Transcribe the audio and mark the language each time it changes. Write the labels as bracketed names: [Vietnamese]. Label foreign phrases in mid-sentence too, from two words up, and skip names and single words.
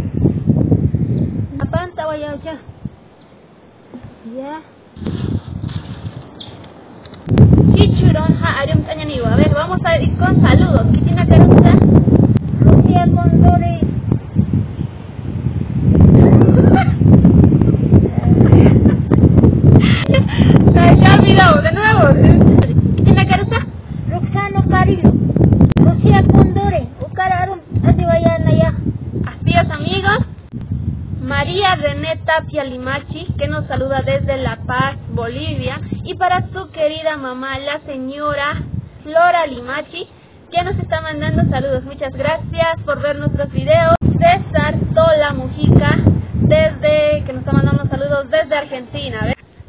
[Spanish] A ver, vamos a ir con saludos. ¿Qué tiene que hacer? Lucía Condore. Ya olvidamos, de nuevo. ¿Qué tiene que hacer? Roxano Carilo. Lucía Condore. Ucararon. Así vayan allá. Así es, amigos. María René Tapia Limachi, que nos saluda desde La Paz, Bolivia, y para su querida mamá, la señora Flora Limachi, que nos está mandando saludos. Muchas gracias por ver nuestros videos. César Tola Mujica, que nos está mandando saludos desde Argentina.